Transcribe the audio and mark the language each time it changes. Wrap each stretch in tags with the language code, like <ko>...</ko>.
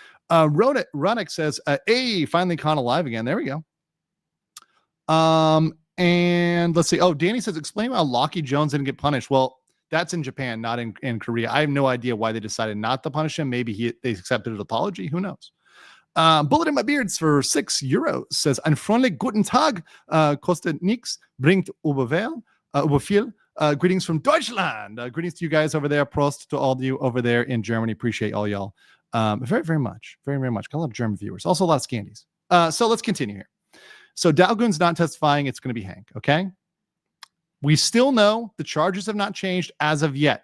<en>Ronick says, hey, finally Con alive again. There we go. And let's see. Oh, Danny says, explain how Lockie Jones didn't get punished. Well, that's in Japan, not in Korea. I have no idea why they decided not to punish him. Maybe they accepted an apology. Who knows? Bullet in my beards for €6 says,</en> <de>ein freundlich guten Tag, kostet nix, bringt Überfehl.</de> <en>Greetings from Deutschland. Greetings to you guys over there. Prost to all of you over there in Germany. Appreciate all y'all. Very, very much. Very, very much. Got a lot of German viewers. Also a lot of Scandies. So let's continue here. So Dalgoon's not testifying. It's going to be Hank. Okay. We still know the charges have not changed as of yet.</en>